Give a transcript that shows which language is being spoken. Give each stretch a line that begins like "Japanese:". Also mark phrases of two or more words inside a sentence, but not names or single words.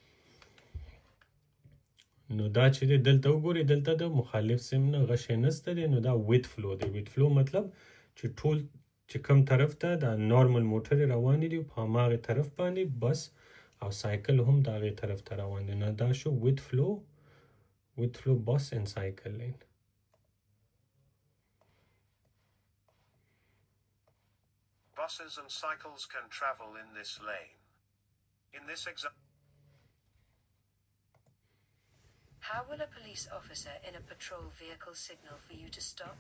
Pashto: نو دا چې دی دلته وګورئ دلته د مخالف سیم نه غشی نسته دی نو دا
English: with flow
Pashto: دی
English: with flow
Pashto: مطلب چې ټول چې کم طرف ته دا نارمل موټرې روانې دي په هماغې طرف باندې بس او سایکل هم د هغې طرف ته روان دی نو دا شو
English: with flow bus and cycle lane. Buses and cycles can travel in this lane. In this example, how will a police officer in a patrol vehicle signal for you to stop?